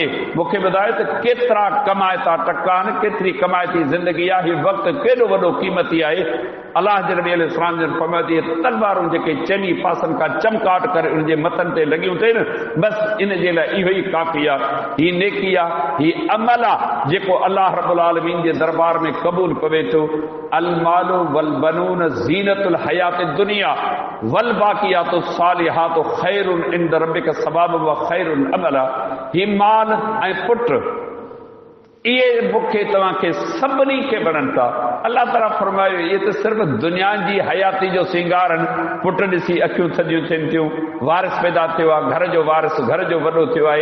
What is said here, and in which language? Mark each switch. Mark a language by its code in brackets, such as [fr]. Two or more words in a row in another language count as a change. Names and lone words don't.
[sd] मूंखे ॿुधायो त केतिरा कमाइता टका आहिनि, केतिरी कमाइती ज़िंदगी आहे, हीउ वक़्तु केॾो वॾो क़ीमती आहे। अलाह जे नबी अलैहिस्सलाम जन फरमायो त तलवारूं जेके चइनी पासनि खां चमकाट करे उनजे मथनि ते लॻियूं थियनि, बसि इन जे लाइ इहो ई काफ़ी आहे। हीउ नेकी आहे, हीउ अमल आहे जेको अलाह [ar] رب العالمين [sd] जे दरबार में क़बूल पवे थो। [ar] المال والبنون زينة الحياة الدنيا والباقيات الصالحات خير عند ربك ثوابا وخير أملا. [sd] ही माल ऐं पुट, इहे मूंखे तव्हांखे सभिनी खे वणनि था। अलाह ताला फरमायो इहे त सिर्फ़ु दुनिया जी हयाती जो सिंगार आहिनि। पुट ॾिसी अखियूं थधियूं थियनि थियूं, वारिस पैदा थियो आहे, घर जो वारिस, घर जो वॾो थियो आहे।